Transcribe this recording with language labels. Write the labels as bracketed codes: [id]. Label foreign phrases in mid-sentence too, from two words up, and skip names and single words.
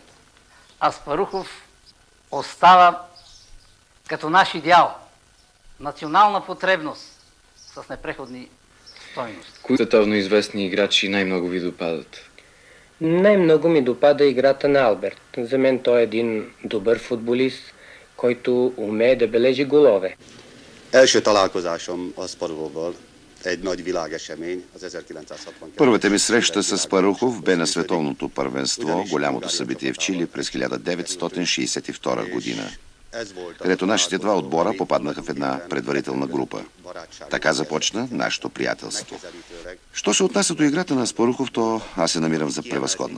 [bg] Аспарухов остава като наш идеал, национална потребност с непреходни стойности. Кои световно известни играчи най-много ви допадат? Най-много ми допада играта на Алберт. За мен той е един добър футболист, който умее да бележи голове. [hu] Első találkozásom Asparuhovval egy nagy világesemény, az 1962. [bg] Първата ми среща с Аспарухов бе на световното първенство, голямото събитие в Чили през 1962 година, където нашите два отбора попаднаха в една предварителна група. Така започна нашето приятелство. Що се отнася до играта на Аспарухов, то аз се намирам за превъзходна.